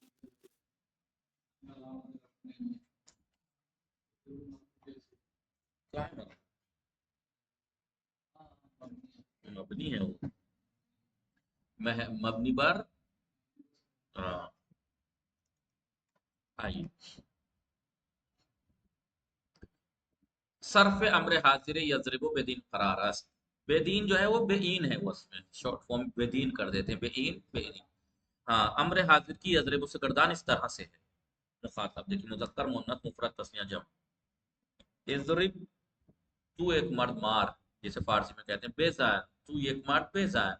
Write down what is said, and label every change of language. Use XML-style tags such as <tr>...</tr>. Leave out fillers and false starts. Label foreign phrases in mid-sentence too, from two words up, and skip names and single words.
<ur>مبنی ہے وہ, مبنی پر آئیے.</ur> <fa>صرف امر حاضر یضرب بدین قرار است,</fa> <ur>بدین جو ہے وہ بین ہے, وہ اس میں</ur> <en>short form</en> <ur>بدین کر دیتے ہیں, بین. ہاں امر حاضر کی یضرب سے گردان اس طرح سے ہے. مخاطب دیکھیں مذکر مؤنث مفرد تثنیہ جمع. اضرب تو ایک مرد مار, جیسے فارسی میں کہتے ہیں بیزا, تو ایک مرد بیزا ہے.</ur>